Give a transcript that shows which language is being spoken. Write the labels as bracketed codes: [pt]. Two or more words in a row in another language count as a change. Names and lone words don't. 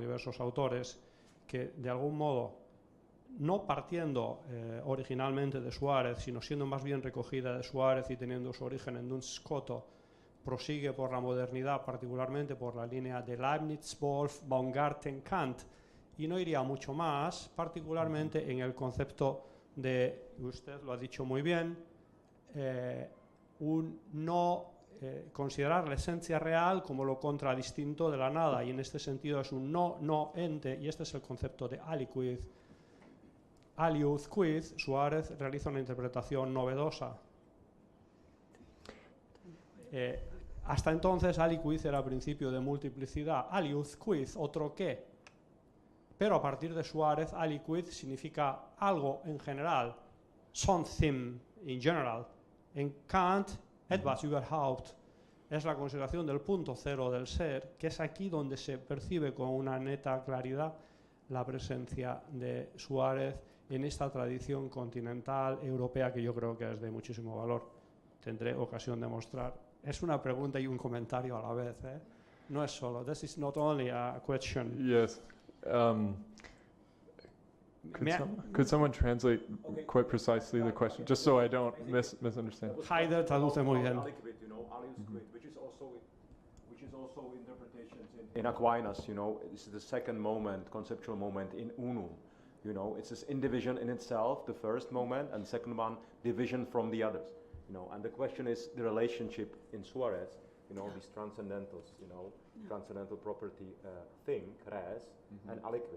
[es] diversos autores, que de algún modo, no partiendo originalmente de Suárez, sino siendo más bien recogida de Suárez y teniendo su origen en Duns Scoto, prosigue por la modernidad, particularmente por la línea de Leibniz, Wolff, Baumgarten, Kant, y no iría mucho más, particularmente en el concepto de, usted lo ha dicho muy bien, considerar la esencia real como lo contradistinto de la nada, y en este sentido es un no ente, y este es el concepto de aliquid. [la] Aliud quid, [es] Suárez realiza una interpretación novedosa. Hasta entonces aliquid era principio de multiplicidad, [la] aliud quid, [es] otro qué. Pero a partir de Suárez, aliquid significa algo en general, [en] something in general. [es] En Kant, [de] etwas überhaupt, [es] es la consideración del punto cero del ser, que es aquí donde se percibe con una neta claridad la presencia de Suárez en esta tradición continental europea, que yo creo que es de muchísimo valor. Tendré ocasión de mostrar. Es una pregunta y un comentario a la vez, ¿eh? No es solo. [en] This is not only a question. Yes. Could someone translate quite precisely the question, just so I don't misunderstand? [es] Heider traduce muy bien. [en] Which is also interpretations in Aquinas, this is the second moment, conceptual moment [la] in unum. [en] It's this indivision in itself, the first moment, and second one, division from the others. And the question is the relationship in Suárez, these transcendentals, transcendental property thing, res, and aliquid.